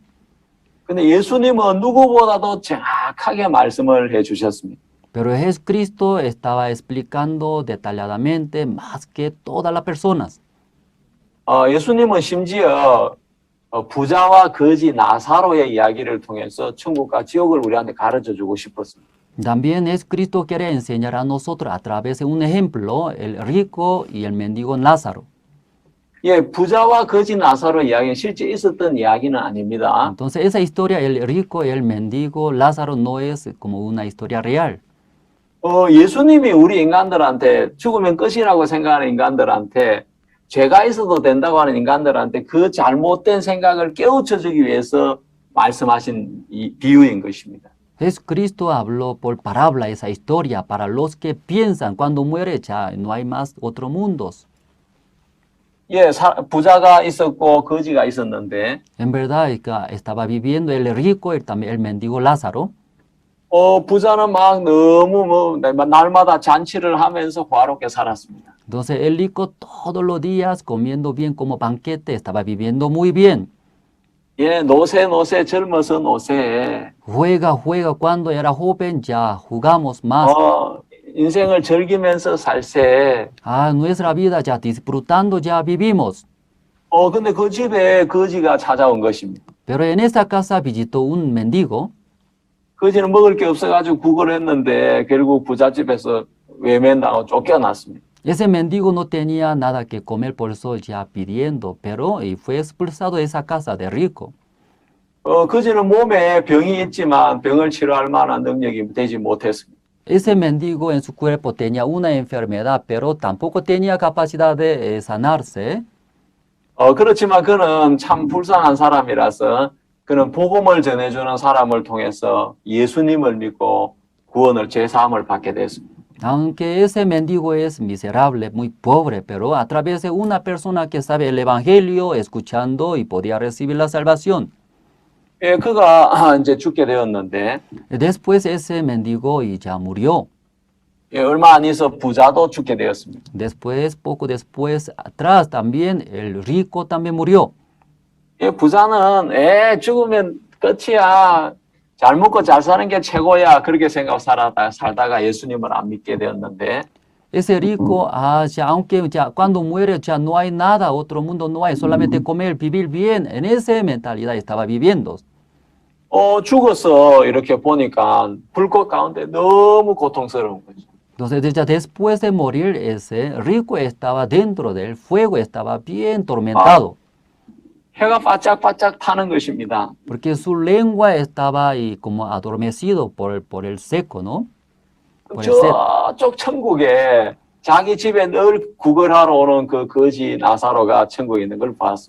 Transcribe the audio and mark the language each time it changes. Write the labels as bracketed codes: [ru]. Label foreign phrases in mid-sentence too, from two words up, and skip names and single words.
[ko] 근데 예수님은 누구보다도 정확하게 말씀을 해주셨습니다. [es] Pero Jesucristo estaba explicando detalladamente más que todas las personas. [ko] 예수님은 심지어 부자와 거지 나사로의 이야기를 통해서 천국과 지옥을 우리한테 가르쳐 주고 싶었습니다. [es] También Jesucristo quiere enseñar a nosotros a través de un ejemplo, el rico y el mendigo Lázaro. [ko] 예, 부자와 거지 나사로 이야기는 실제 있었던 이야기는 아닙니다. [es] Entonces esa historia, el rico y el mendigo Lázaro, no es como una historia real. [ko] 예수님이 우리 인간들한테 죽으면 끝이라고 생각하는 인간들한테 죄가 있어도 된다고 하는 인간들한테 그 잘못된 생각을 깨우쳐주기 위해서 말씀하신 이 비유인 것입니다. [es] Jesucristo habló por parábola esa historia para los que piensan cuando muere ya no hay más otros mundos. [ko] 예, 부자가 있었고 거지가 있었는데 [es] En verdad estaba viviendo el rico y también el mendigo Lázaro. [ko] 부자는 막 너무 날마다 잔치를 하면서 화롭게 살았습니다. [es] Entonces el rico todos los días comiendo bien como banquete, estaba viviendo muy bien. [ko] 예, 노세 젊어서 노세. [es] Juega cuando era joven, ya jugamos más. [ko] 인생을 즐기면서 살세. [es] Nuestra vida ya disfrutando, ya vivimos. [ko] 근데 그 집에 거지가 찾아온 것입니다. [es] Pero en esa casa visitó un mendigo. [ko] 거지는 먹을 게 없어가지고 구걸했는데 결국 부잣집에서 외면당하고 쫓겨났습니다. [es] Ese mendigo no tenía nada que comer, por eso ya pidiendo, pero fue expulsado de esa casa de rico. [ko] 거지는 몸에 병이 있지만 병을 치료할 만한 능력이 되지 못했습니다. [es] Ese mendigo en su cuerpo tenía una enfermedad, pero tampoco tenía capacidad de sanarse. [ko] 그렇지만 그는 참 불쌍한 사람이라서 그는 복음을 전해주는 사람을 통해서 예수님을 믿고 구원을 제사함을 받게 됐습니다. [es] Aunque ese mendigo es miserable, muy pobre, pero a través de una persona que sabe el evangelio, escuchando y podía recibir la salvación. [ko] 예, 그가 이제 죽게 되었는데. [es] Después ese mendigo ya murió. [ko] 예, 얼마 안 있어 부자도 죽게 되었습니다. [es] Después, poco después, atrás también el rico también murió. [ko] 예, 부자는 죽으면 끝이야. 잘 먹고 잘 사는 게 최고야. 그렇게 생각하고 살다가 예수님을 안 믿게 되었는데. [es] Ese rico, aunque ya cuando muere ya no hay nada, otro mundo no hay, solamente comer, vivir bien. En esa mentalidad estaba viviendo. [ko] 죽어서 이렇게 보니까 불꽃 가운데 너무 고통스러운 거죠. [es] Entonces, ya después de morir, ese rico estaba dentro del fuego, estaba bien tormentado. [ko] 해가 바짝바짝 타는 것입니다. [es] Porque su lengua estaba ahí como adormecido por el seco, ¿no? [ko] 저쪽 천국에 자기 집에 늘 구걸하러 오는 그 거지 나사로가 천국에 있는 걸 봤습니다.